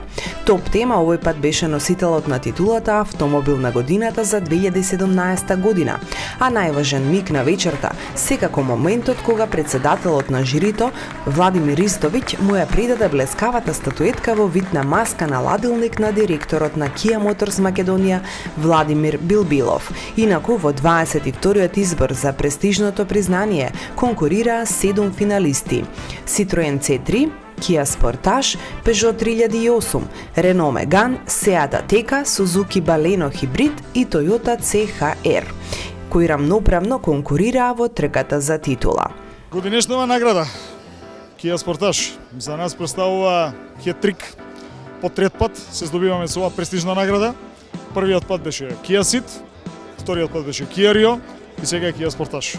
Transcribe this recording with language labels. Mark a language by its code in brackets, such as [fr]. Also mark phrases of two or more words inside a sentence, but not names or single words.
[mk] Топ тема овој пат беше носителот на титулата Автомобил на годината за 2017 година, а најважен миг на вечерта секако моментот кога председателот на жирито Владимир Ристовиќ му ја предаде блескавата статуетка во вид на маска на ладилник на директорот на Kia Motors Македонија Владимир Билбилов. Инаку во 22-тиот избор за престижното признание конкурираа 7 финалисти: Citroen C3, Kia Sportage, Peugeot 3008, Renault Megane, Seat Ateca, Suzuki Baleno Hybrid и Toyota CHR, кои рамноправно конкурираа во трката за титула. Годинешнава награда Kia Sportage за нас представува хет-трик. По трет пат се здобиваме со оваа престижна награда. Првиот пат беше Kia Ceed, вториот пат беше Kia Rio и сега е Kia Sportage.